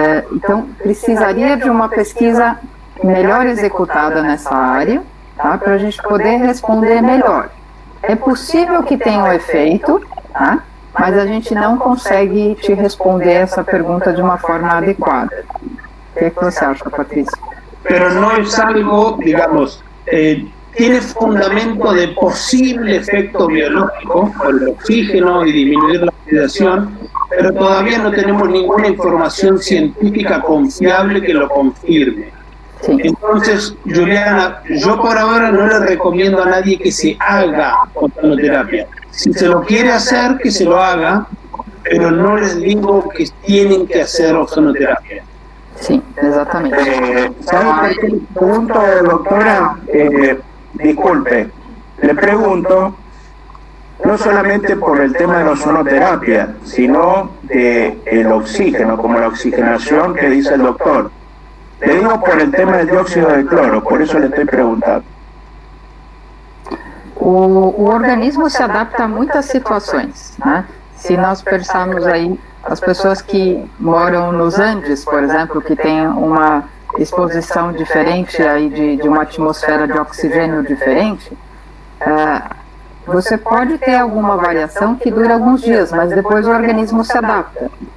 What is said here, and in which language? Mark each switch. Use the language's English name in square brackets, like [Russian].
[Portuguese] Então precisaria de uma pesquisa melhor executada nessa área, tá? Para a gente poder responder melhor. É possível que tenha um efeito, tá? Mas a gente não consegue te responder essa pergunta de uma forma adequada. O que você acha, Patrícia? [Spanish] Pero no es algo, digamos, tiene fundamento de posible efecto biológico por el oxígeno y disminuir la oxidación, pero todavía no tenemos ninguna información científica confiable que lo confirme. Sí. Entonces, Juliana, yo por ahora no le recomiendo a nadie que se haga ozonoterapia. Si se lo quiere hacer, que se lo haga, pero no les digo que tienen que hacer ozonoterapia. Sí, exactamente. ¿Sabe por qué le pregunto, doctora? Disculpe, le pregunto no solamente por el tema de la ozonoterapia, sino del oxígeno, como la oxigenación que dice el doctor. Le digo por el tema del dióxido de cloro, por eso le estoy preguntando. [Portuguese] O organismo se adapta a muitas situações, né? Se nós pensarmos aí as pessoas que moram nos Andes, por exemplo, que têm uma exposição diferente aí de uma atmosfera de oxigênio diferente, você pode ter alguma variação que dura alguns dias, mas depois o organismo se adapta.